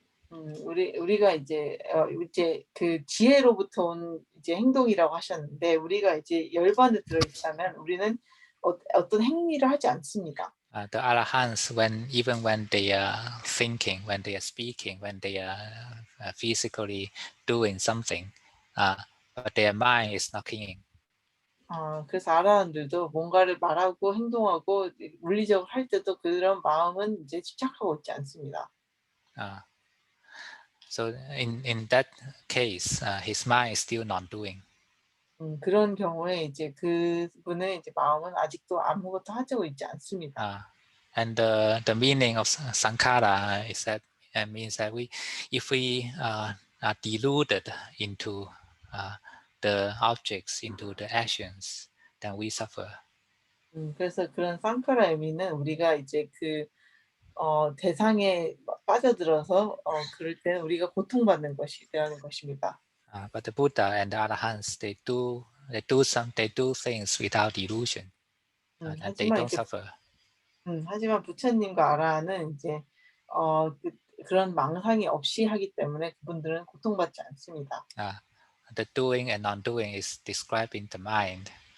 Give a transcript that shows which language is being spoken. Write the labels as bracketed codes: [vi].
[ko] 우리가 이제 그 지혜로부터 온 이제 행동이라고 하셨는데 우리가 이제 열반에 들어 있다면 우리는 어떤 행위를 하지 않습니다. [en] The arahants, even when they are thinking, when they are speaking, when they are physically doing something, but their mind is not clinging. [ko] 그래서 아라한들도 뭔가를 말하고 행동하고 물리적으로 할 때도 그런 마음은 이제 집착하고 있지 않습니다. [en] So in that case, his mind is still not doing. [ko] 그런 경우에 이제 그분의 이제 마음은 아직도 아무것도 하고 있지 않습니다. [en] And the meaning of sankhara is that means that if we are deluded into the objects, into the actions, then we suffer. [ko] 그래서 그런 상카라 의미는 우리가 이제 그 대상에 빠져들어서 그럴 때는 우리가 고통받는 것이라는 것입니다. [en] But the Buddha and the Arahants, they do things without delusion, and they don't suffer. [ko] 하지만 부처님과 아라한은 이제 그런 망상이 없이 하기 때문에 그분들은 고통받지 않습니다. [en] The doing and non-doing is described in the mind.